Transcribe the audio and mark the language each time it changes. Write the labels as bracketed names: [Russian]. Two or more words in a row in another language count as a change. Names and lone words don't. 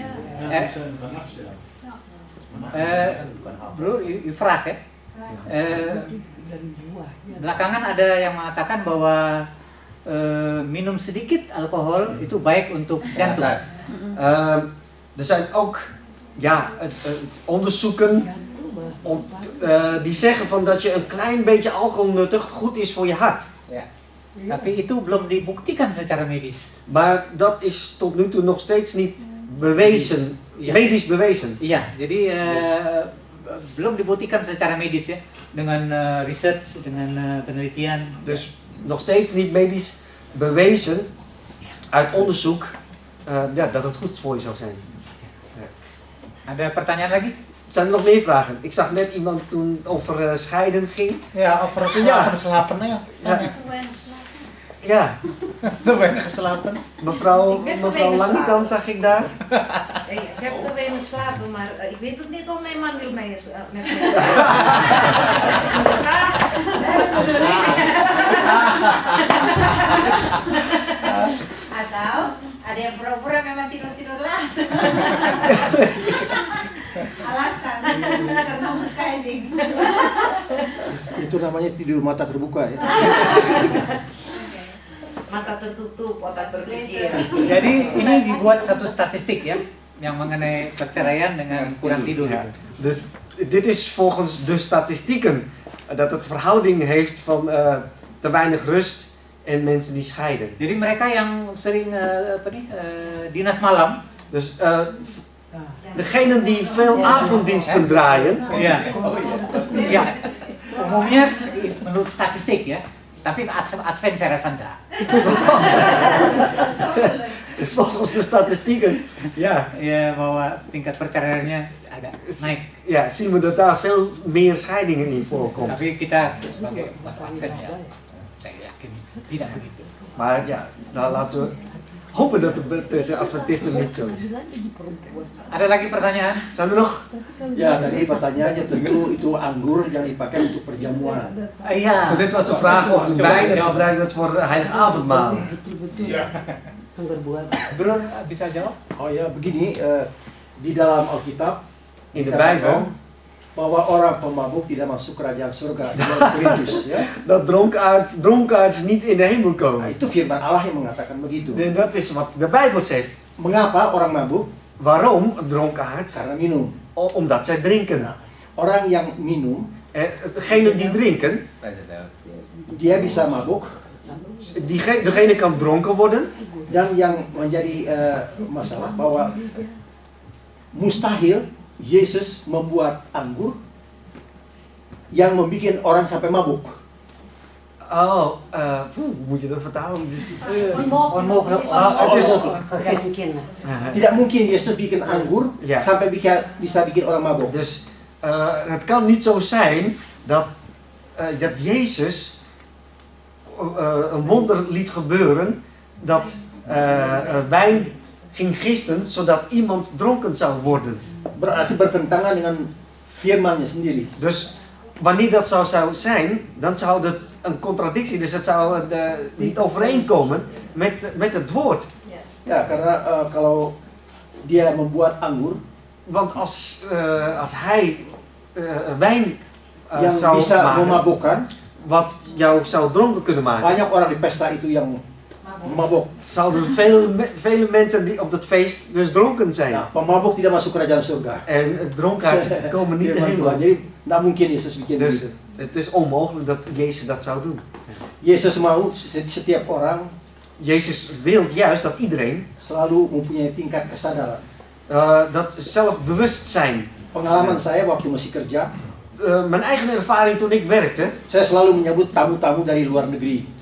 [Dutch] Mensen zijn van afstellen. Bro, die vraag ya. [Indonesian] Belakangan ada yang mengatakan bahwa minum sedikit alkohol itu baik untuk jantung. [Dutch] Er zijn ook onderzoeken die zeggen van dat je een klein beetje alcohol nuttigt goed is voor je hart. [Indonesian] Ya. Tapi itu belum dibuktikan secara medis. [Dutch] Maar dat is tot nu toe nog steeds niet bewezen, Ja. medisch bewezen. [Indonesian] Iya, jadi belum dibuktikan secara medis ya, dengan research, dengan penelitian. [Dutch] Dus nog steeds niet medisch bewezen uit onderzoek dat het goed voor je zou zijn. [Indonesian] Ada pertanyaan lagi? [Dutch] Zijn er nog meer vragen? Ik zag net iemand toen over scheiden ging. [Indonesian] Ya, over itu [Dutch] Ja. [Indonesian] keslapen ya. [Dutch] Ja, Te weinig geslapen. mevrouw Ik ben te weinig [Indonesian] Langitan [Dutch] slapen. zag ik daar. Ik heb te weinig slapen, maar ik weet het niet of mijn man wil met mij slapen. [Indonesian] Atau ada yang pura-pura memang tidur-tidur lah. Alasan karena mau sliding. Itu namanya tidur mata terbuka ya. Mata tertutup, otak berpikir. Jadi ini dibuat satu statistik ya, yang mengenai perceraian dengan kurang tidur. [Dutch] Ja. Dus dit is volgens de statistieken dat het verhouding heeft van te weinig rust en mensen die scheiden. [Indonesian] Jadi mereka yang sering dinas malam, [Dutch] Dus degenen die veel avonddiensten draaien, [Indonesian] ya, ya, umumnya menurut statistik ya. Tapi Advent saya rasa enggak. [Dutch] Dus volgens de statistieken, ja, [Indonesian] Ya bahwa tingkat perceraiannya agak naik. [Dutch] ja, zien we dat daar veel meer scheidingen in voorkomt. [Indonesian] Tapi kita sebagai umat Advent ya, saya yakin tidak begitu. [Dutch] Maar ja, nou laten we hopen dat het tussen Adventisten niet zo is. [Indonesian] Ada lagi pertanyaan? [Dutch] Zijn er nog? [Indonesian] Ya, tadi pertanyaannya tentu itu anggur yang dipakai untuk perjamuan. Iya. [Dutch] Dit was de vraag of de wijn gebruikt wordt voor de heilige avondmaal. [Indonesian] Anggur buah. Bro, bisa jawab? Oh ya, begini, di dalam Alkitab [Dutch] In de [Indonesian] dikatakan [Dutch] Bijbel [Indonesian] bahwa orang pemabuk tidak masuk kerajaan surga. Di dalam Korintus, ya. [Dutch] dat dronkaards niet in de hemel [Indonesian] Nah, [Dutch] komen. [Indonesian] itu firman Allah yang mengatakan begitu. [Dutch] En dat is wat de Bijbel zegt. [Indonesian] Mengapa orang mabuk? [Dutch] Waarom dronkaards? [Indonesian] Karena minum. [Dutch] Omdat zij drinken. [Indonesian] Orang yang minum, [Dutch] Degene die drinken, [Indonesian] dia bisa mabuk. [Dutch] degene kan dronken worden. [Indonesian] Dan yang menjadi masalah bahwa mustahil Yesus membuat anggur yang membuat orang sampai mabuk. [Dutch] Oh, hoe moet je dat vertalen? Onmogelijk. Het is, [Indonesian] Gak mungkin lah. Tidak mungkin Yesus bikin anggur [Dutch] Ja. [Indonesian] sampai bisa bikin orang mabuk. [Dutch] dus het kan niet zo zijn dat Jezus een wonder liet gebeuren dat wijn ging gisten zodat iemand dronken zou worden. [Indonesian] Berarti bertentangan dengan firman-Nya sendiri. [Dutch] Dus wanneer dat zou zijn, dan zou dat een contradictie, dus het zou niet overeenkomen met het woord. [Indonesian] Ya, karena kalau dia membuat anggur [Dutch] Want als hij wijn [Indonesian] yang [Dutch] zou [Indonesian] bisa [Dutch] maken, [Indonesian] memabukkan, [Dutch] wat jou zou dronken kunnen maken, [Indonesian] banyak orang di pesta itu yang mabuk. [Dutch] zouden vele mensen die op dat feest dus dronken zijn. [Indonesian] Nah, pemabuk tidak masuk kerajaan surga. [Dutch] En dronkaards komen niet de [Indonesian] Firman [Dutch] hemel. [Indonesian] Tuhan. Jadi, tidak mungkin Yesus bikin [Dutch] Dus [Indonesian] begitu. [Dutch] het is onmogelijk dat Jezus dat zou doen. [Indonesian] Yesus mau setiap orang [Dutch] Jezus wil juist dat iedereen [Indonesian] selalu mempunyai tingkat kesadaran. [Dutch] dat zelfbewustzijn. [Indonesian] Pengalaman saya waktu masih kerja, [Dutch] Mijn eigen ervaring toen ik werkte, [Indonesian] saya selalu menyambut tamu-tamu dari luar negeri.